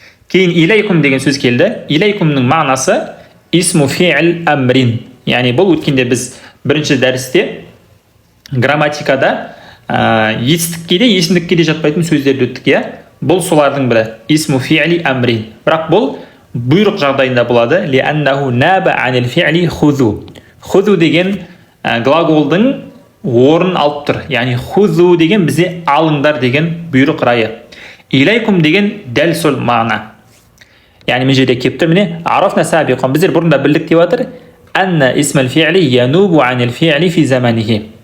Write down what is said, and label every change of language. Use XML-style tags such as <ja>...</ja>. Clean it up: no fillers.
<kk>Кейін илайкум деген сөз келді. Илайкумның мағынасы</kk> <ar>исму фи'л амрин,</ar> <kk>яғни бұл өткенде біз бірінші дәрісте грамматикада етістікке де есімдікке де жатпайтын сөздерді өттік, иә? Бұл солардың бірі,</kk> <ar>исму фи'ли амрин.</ar> <kk>Бірақ бұл бұйрық жағдайында болады.</kk> <ar>Лианнаху наба анил фи'ли хузу.</ar> <kk>Хузу деген глаголдың орын алып тұр. Яғни хузу деген бізде алыңдар деген бұйрық райы. Илайкум деген дәл сол мағына. Яғни мен жерде кеп тұр, міне</kk> <ar>арафна сабиқан,</ar> <kk>біздер бұрында білдік деп жатыр.</kk> <ar>Анна исмал фи'ли янубу анил фи'ли фи заманихи.</ar>